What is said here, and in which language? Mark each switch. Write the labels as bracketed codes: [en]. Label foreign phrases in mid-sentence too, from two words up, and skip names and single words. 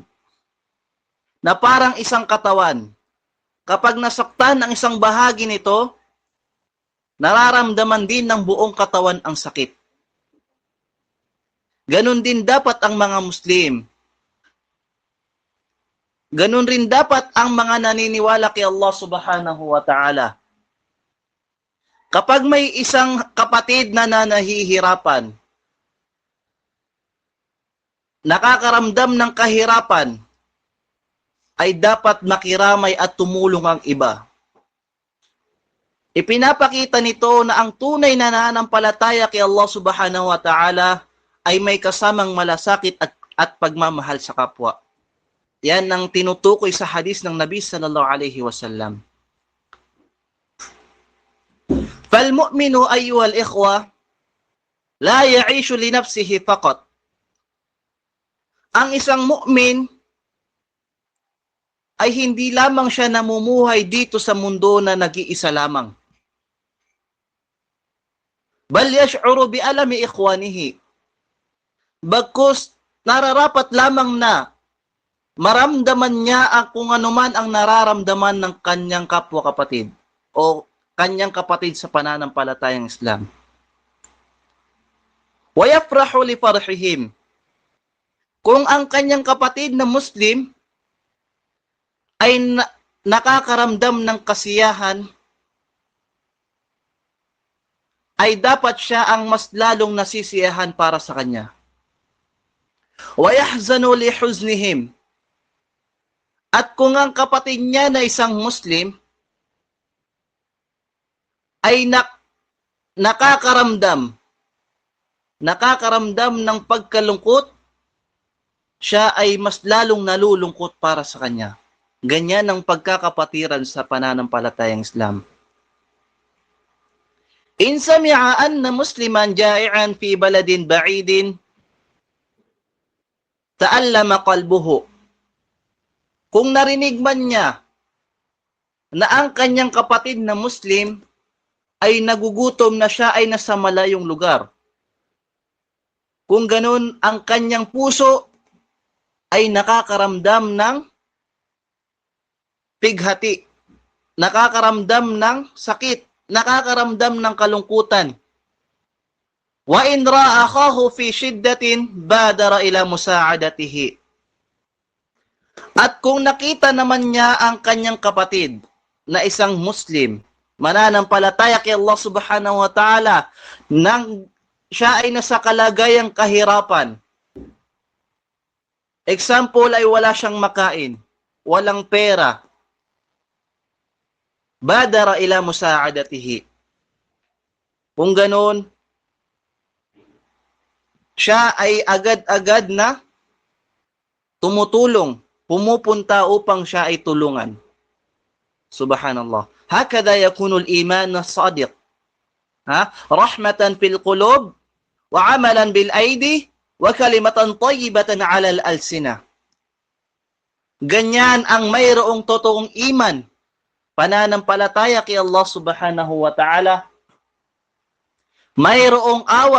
[tl] Na parang isang katawan. Kapag nasaktan ang isang bahagi nito, nararamdaman din ng buong katawan ang sakit. Ganon din dapat ang mga Muslim. Ganon rin dapat ang mga naniniwala kay Allah [ar] سبحانه وتعالى. [tl] Kapag may isang kapatid na nahihirapan, nakakaramdam ng kahirapan, ay dapat makiramay at tumulong ang iba. Ipinapakita nito na ang tunay na nananampalataya kay Allah [ar] سبحانه وتعالى [tl] ay may kasamang malasakit at pagmamahal sa kapwa. Yan ang tinutukoy sa hadis ng Nabi [ar] صلى الله عليه وسلم. فالمؤمن أيها الإخوة لا يعيش لنفسه فقط. [tl] Ang isang mu'min ay hindi lamang siya namumuhay dito sa mundo na nag-iisa lamang. [ar] بل يشعر بآلام إخوانه. [tl] Bagkus nararapat lamang na maramdaman niya kung anuman ang nararamdaman ng kanyang kapwa kapatid o kanyang kapatid sa pananampalatayang Islam. [ar] ويفرح لفرحهم. [tl] Kung ang kanyang kapatid na Muslim ay nakakaramdam ng kasiyahan, ay dapat siya ang mas lalong nasisiyahan para sa kanya. [ar] ويحزن لحزنهم. [tl] At kung ang kapatid niya na isang Muslim ay nakakaramdam ng pagkalungkot, siya ay mas lalong nalulungkot para sa kanya. Ganyan ang pagkakapatiran sa pananampalatayang Islam. [ar] إن سمع أن مسلما جائعا في بلد بعيد، تألم قلبه. [tl] Kung narinig man niya na ang kanyang kapatid na Muslim ay nagugutom na siya ay nasa malayong lugar, kung ganun ang kanyang puso ay nakakaramdam ng pighati, nakakaramdam ng sakit, nakakaramdam ng kalungkutan. [ar] وإن رأى أخاه في شدة بادر إلى مساعدته. [tl] At kung nakita naman niya ang kanyang kapatid na isang Muslim, mananampalataya kay Allah [ar] سبحانه وتعالى, [tl] nang siya ay nasa kalagayang kahirapan. Example ay wala siyang makain, walang pera. [ar] بادر إلى مساعدته. [tl] Kung ganun, siya ay agad-agad na tumutulong, pumupunta upang siya ay tulungan. [ar] سبحان الله. هكذا يكون الإيمان الصادق. رحمة في القلوب، وعملا بالأيدي، وكلمة طيبة على الألسنة. [tl] Ganyan ang mayroong totoong iman, pananampalataya kay Allah [ar] سبحانه وتعالى, [tl] mayroong awa